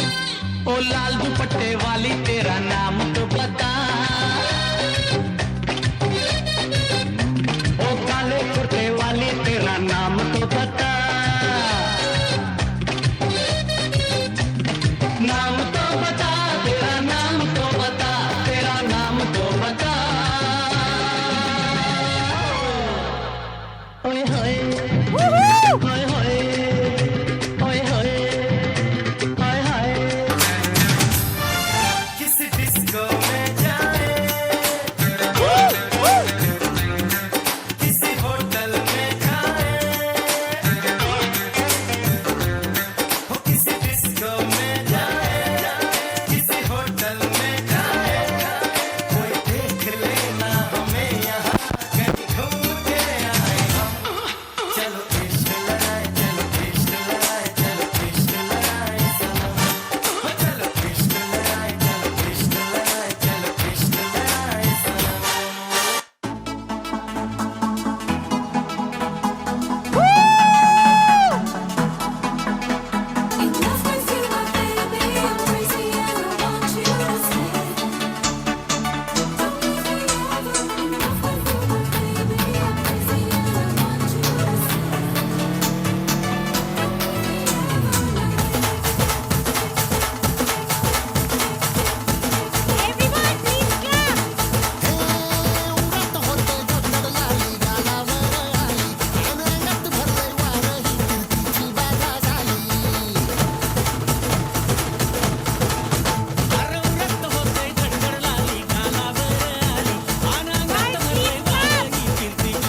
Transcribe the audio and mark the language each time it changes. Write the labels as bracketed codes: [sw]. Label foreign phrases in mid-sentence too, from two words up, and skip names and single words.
[hi] ओ लाल दुपट्टे वाली तेरा नाम तो बता ओ काले कुर्ते वाली तेरा नाम तो बता नाम तो बता तेरा नाम तो बता तेरा नाम तो बता ओए होए ओए होए ओए होए हाय हाय किस डिस्को में जाए किसी होटल में खाए हो किसी डिस्को में जाए किसी होटल में खाए कोई देख लेना हमें यहाँ कहीं घूम के आए हम चलो इश्क लगाए चलो इश्क लगाए चलो इश्क लगाए सनम हो चलो इश्क लगाए चलो इश्क लगाए चलो इश्क लगाए सनम [en] Enough with you, my baby. I'm crazy and I want you to stay. Don't leave me over. Enough with you, my baby. I'm crazy and I want you to stay. Everyone, please clap. [mr] रंगत होते गडगड लाली गालावर आली अनंगात भरले वारी कीर्तीची